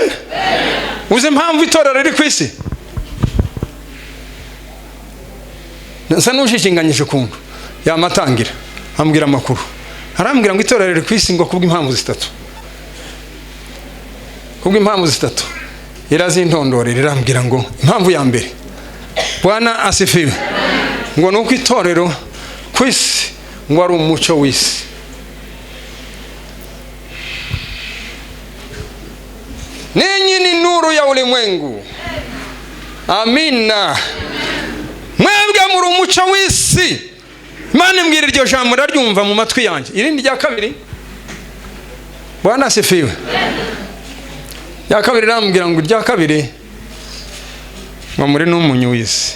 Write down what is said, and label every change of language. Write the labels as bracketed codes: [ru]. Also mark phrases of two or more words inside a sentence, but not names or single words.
[rw] Uzi impamvu itorero riri ku isi? Nsa n'ushishinganyije ukuntu yamatangira ambwira amakuru, arambwira ngo itorero riri ku isi ngo kubw'impamvu zitatu, kubw'impamvu zitatu. Irazintondorera, irambwira ngo impamvu ya mbere, [sw] Bwana asifiwe, [rw] ngo nuko itorero ku isi ngo ari umucyo w'isi. [sw] Ninyi ni nuru ya ulimwengu. Amina. [rw] Mwebwe muri umucyo w'isi. Imana imbwira iryo jambo ndaryumva mu matwi yanjye. Irindi rya kabiri, [sw] Bwana asifiwe, [rw] rya kabiri irambwira ngo rya kabiri ngo muri n'umunyu w'isi.